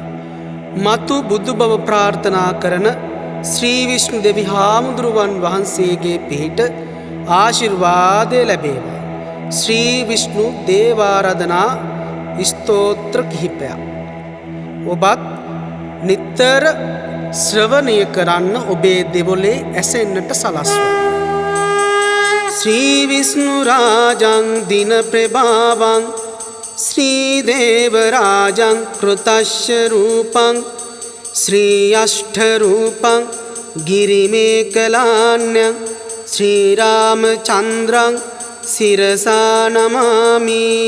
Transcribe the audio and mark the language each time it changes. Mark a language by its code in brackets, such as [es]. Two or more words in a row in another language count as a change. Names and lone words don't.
[si] මතු බුදු බව ප්‍රාර්ථනා කරන ශ්‍රී විෂ්ණු දෙවි හාමුදුරුවන් වහන්සේගේ පිහිට ආශිර්වාදය ලැබේවා. ශ්‍රී විෂ්ණු දේවාරාධනා ස්තෝත්‍ර කිහිපයක් ඔබත් නිතර ශ්‍රවණය කරන්න ඔබේ දෙවොලේ ඇසෙන්නට සලස්වන්න. [sa] श्री विष्णु राजं दिन प्रभावं श्री देव राजं कृतस्य रूपं श्री अष्ट रूपं गिरिमेकलान्यं श्री रामचन्द्रं शिरसा नमामि.